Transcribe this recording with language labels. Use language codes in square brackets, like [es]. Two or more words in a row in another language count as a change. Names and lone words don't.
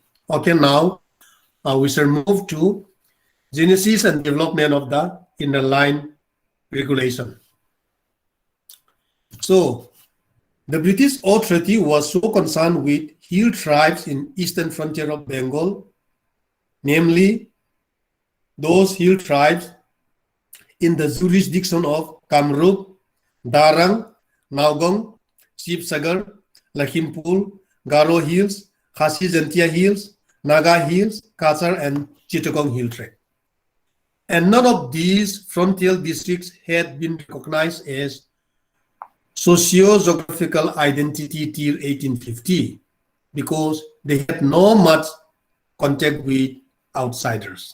[en] Okay, now we shall move to genesis and development of the inner line regulation. So, the British authority was so concerned with hill tribes in eastern frontier of Bengal, namely those hill tribes in the jurisdiction of Kamrup, Darang, Naugong, Shivsagar, Lakhimpur, Garo Hills, Khasi Zentia Hills, Naga Hills, Kasar, and Chittagong Hill Tract. And none of these frontier districts had been recognized as socio-geographical identity till 1850 because they had no much contact with outsiders.